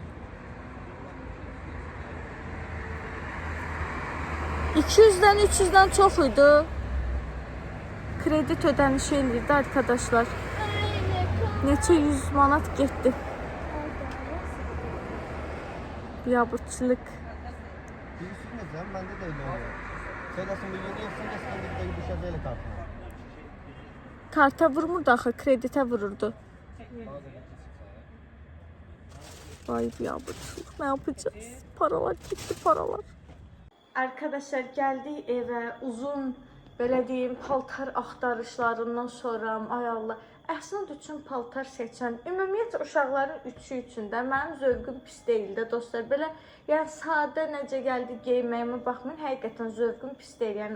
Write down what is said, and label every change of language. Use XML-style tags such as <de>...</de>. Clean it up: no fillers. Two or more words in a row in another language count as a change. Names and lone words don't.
<az>200-dən 300-dən çox idi. Kredit ödənişi eləyirdi arkadaşlar. Neçə 100 manat getdi. Biabırçılıq.</az> <tr>Bende de öyle oluyor. Sen nasıl milyonu yoksa kesin bir düşer değil kartına.</tr> <az>Karta vurmurdu axı, kreditə vururdu. Vay biabırçılıq, nə yapacağız?</az> <tr>Paralar gitti, paralar. Arkadaşlar geldik</tr> <az>evə, uzun belə deyim paltar axtarışlarından sonra ay Allah, Əsnad üçün paltar seçən, ümumiyyətlə uşaqların üçü üçün də mənim zövqüm pis deyil də dostlar. Belə yəni sadə necə gəldi geyməyimə baxmayın, həqiqətən zövqüm pis deyil.</az>